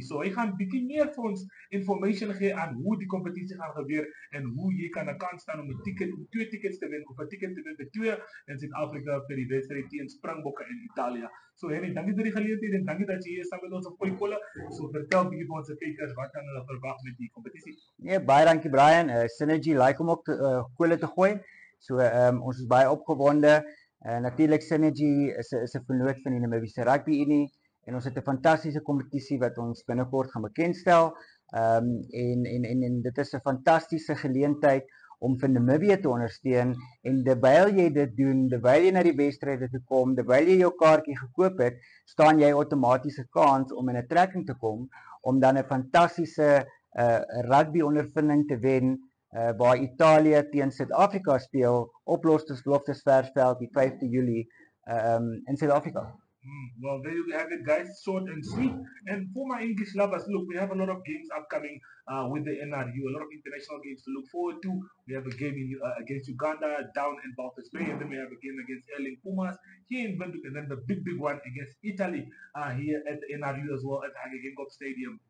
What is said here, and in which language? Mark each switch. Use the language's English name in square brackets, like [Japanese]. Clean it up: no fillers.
[Dutch] So, hij gaat een beetje meer voor ons information geven aan hoe die competitie gaat gebeuren en hoe je kan de kans staan om twee tickets te winnen, of een ticket te winnen voor twee in Zuid-Afrika voor die wedstrijd tegen Springbokken in Italië. So, Henny, dank je voor die gelegenheid en dank je dat je hier samen met ons op Gooi Kolle. So, vertel een beetje voor onze kijkers, wat kan hulle verwachten met die competitie? [Afrikaans] Ja, baie dankie Brian. Synergy like om ook kolle te gooi. So ons is baie opgewonde. Natuurlik Synergy is 'n vennoot van die Namibiese Rugby Unie en ons het 'n fantastiese kompetisie wat ons binnekort gaan bekendstel. En dit is 'n fantastiese geleentheid om vir Namibië te ondersteun en terwyl jy dit doen, terwyl jy na die wedstryde toe kom, terwyl jy jou kaartjie gekoop het, staan jy outomaties 'n kans om in 'n trekking te kom om dan 'n fantastiese rugby ondervinding te wen waar Italië teen Suid-Afrika speel op Loftesversveld die 5de Julie in Suid-Afrika. [English] Well, there you have it, guys. Short and sweet. And for my English lovers, look, we have a lot of games upcoming with the NRU, a lot of international games to look forward to. We have a game against Uganda down in Walvis Bay, and then we have a game against Erling Pumas here in Windhoek, and then the big one against Italy here at the NRU as well at Haggai Geingob Stadium.